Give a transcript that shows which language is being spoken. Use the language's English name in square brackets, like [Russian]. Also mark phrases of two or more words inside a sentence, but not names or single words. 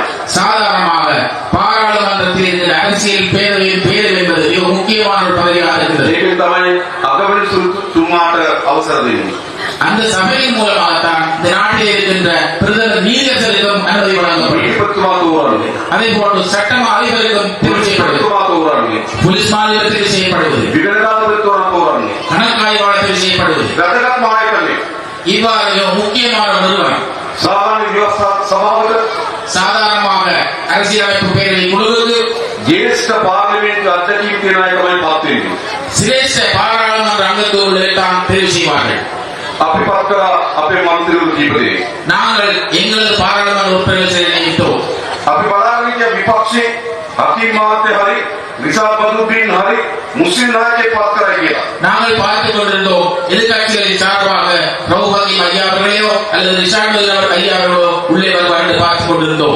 [Tamil] சாதாரணமாக பாராளுமன்றத்தில் இருக்கிற அரசியல் பேரவையின் பேரவை என்பது மிக முக்கியமான ஒரு பதவியாக இருக்கிறது. [Sinhala] ඒකෙන් තමයි අගමැති තුමාට අවසර දෙන්නේ. [Tamil] அந்த சபையின் மூலமாகத்தான் இந்த நாட்டில் இருக்கின்ற பிரதமர் நீதியரசருக்கும் அனுமதி வழங்கப்படும். [Sinhala] ඒකතුමා තෝරන්නේ. [Tamil] அதே போன்று சட்டம் அதிபருக்கும் தெரிவு செய்யப்படுவது, [Sinhala] ඒකතුමා තෝරන්නේ. [Tamil] போலீஸ் மாதிபர் தெரிவு செய்யப்படுவது, [Sinhala] විගණනාධිපතිතුමා තෝරන්නේ. [Tamil] கணக்காய்வாளர் தெரிவு செய்யப்படுவது, [Sinhala] වැදගත් ආයතනය. [Tamil] இவ்வாறு மிக முக்கியமான ஒரு நிறுவனம். [Sinhala] සාමාන්‍ය ව්‍යවස්ථා සභාවට [Tamil] சாதாரணமாக அரசியலமைப்பு பேரவை குழுவுக்கு [Sinhala] ජ්‍යෙෂ්ඨ පාර්ලිමේන්තු අධ්‍යක්ෂක කියන අය තමයි පත් වෙන්නේ. [Tamil] சிரேஷ்ட பாராளுமன்ற அங்கத்தவர்களை தான் தெரிவு செய்வார்கள். [Sinhala] අපි පත් කරා අපේ മന്ത്രിවරු කීප දෙනෙක්. [Tamil] நாங்கள் எங்களது பாராளுமன்ற உறுப்பினர்களை நியமித்தோம். [Sinhala] අපි බලාගෙන ඉන්න විපක්ෂේ හකීම් මහත්තයා හරි රිෂාඩ් බදුද්දීන් හරි මුස්ලිම් නායකයෙක් පත් කරයි කියලා. [Tamil] நாங்கள் பார்த்துக் கொண்டிருந்தோம் எதிர்கட்சிகளின் சார்பாக ரவுஹி ஐயா அவர்களையோ அல்லது ரிஷாட் ஐயா அவர்களோ உள்ளே வருவார் என்று பார்த்துக் கொண்டிருந்தோம்.